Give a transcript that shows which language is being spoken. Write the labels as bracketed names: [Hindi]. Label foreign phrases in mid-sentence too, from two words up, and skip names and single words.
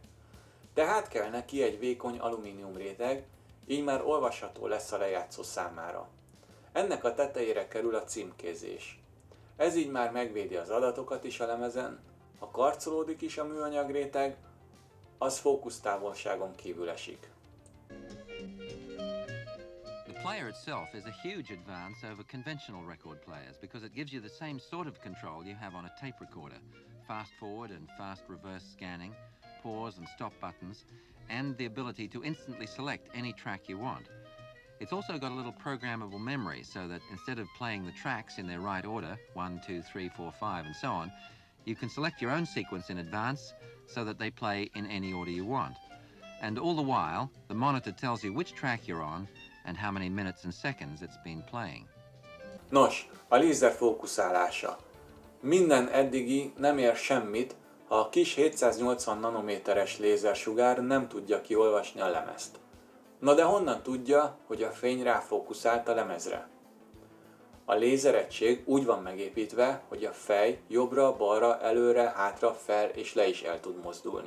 [Hungarian] Tehát kell neki egy vékony alumínium réteg, így már olvasható lesz a lejátszó számára. Ennek a tetejére kerül a címkézés. Ez így már megvédi az adatokat is a lemezen, ha karcolódik is a műanyag réteg, az fókusztávolságon kívül esik. [English] The player itself is a huge advance over conventional record players because it gives you the same sort of control you have on a tape recorder. Fast forward and fast reverse scanning, pause and stop buttons, and the ability to instantly select any track you want. It's also got a little programmable memory so that instead of playing the tracks in their right order, 1, 2, 3, 4, 5 and so on, you can select your own sequence in advance so that they play in any order you want. And all the while, the monitor tells you which track you're on and how many minutes and seconds it's been playing. [Hungarian] Nos, a lézer fókuszálása. Minden eddigi nem ér semmit, ha a kis 780 nanométeres lézersugár nem tudja kiolvasni a lemezt. Na de honnan tudja, hogy a fény ráfókuszált a lemezre? A lézeregység úgy van megépítve, hogy a fej jobbra, balra, előre, hátra, fel és le is el tud mozdulni.